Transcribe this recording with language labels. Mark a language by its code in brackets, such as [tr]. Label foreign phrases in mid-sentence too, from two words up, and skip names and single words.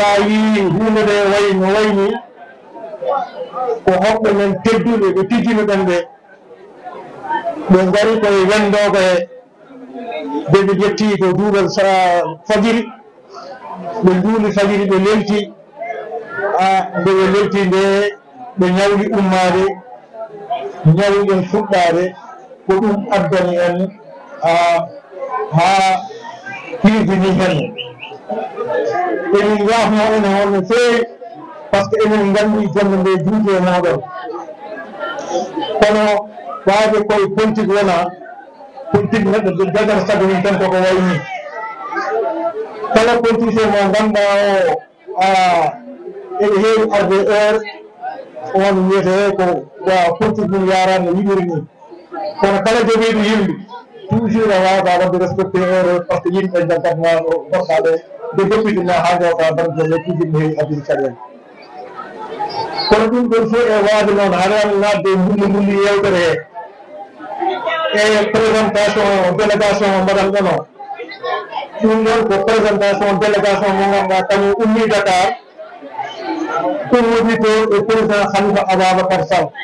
[ff] yi hunde nde wayi no wayni ko hoɓɓe men tedduɓe ɓe tijjino ɗen ɓe ɓe ngari koye wendoɓe ɓe ɓe ƴetti ko duuɓal fajiri ɓe nduuli fajiri ɓe lelti nde ɓe lelti nde ɓe ñawli ummade ñawɗen fuɗɗade ko ɗum addani en ha hirdini hen emin yafno ene on no feewi [fr] par ce que [ff] emin nganndi jonde nde juuti e moɗon kono waade koye politique wona politique neɗɗo jagata sago mum tan koko wayni kala politicien mo ngannduɗa o eɓe heewi arde heure on wiyete ko wa politique mum yarani no yiɗiri ni kono kala jogiiɗo yimɓe toujours a wawata wadde [fr] respecté heure par ce que [ff] yimɓe jaggatma goɗɗaɓe nde doppitima ha jewta dañde lekkiji no heewi addude caɗele kono ɗum ɗon fof e waade noon haɗa nadde mbulli yewtere he e [fr] présentation délégation [ff] mo mbaɗan ɗon o ɗum ɗon ko [fr] présentation délégation [ff] mo ganduɗa kañum ummi Dakar ɗum woni to e président Khalifa Ababacar Sall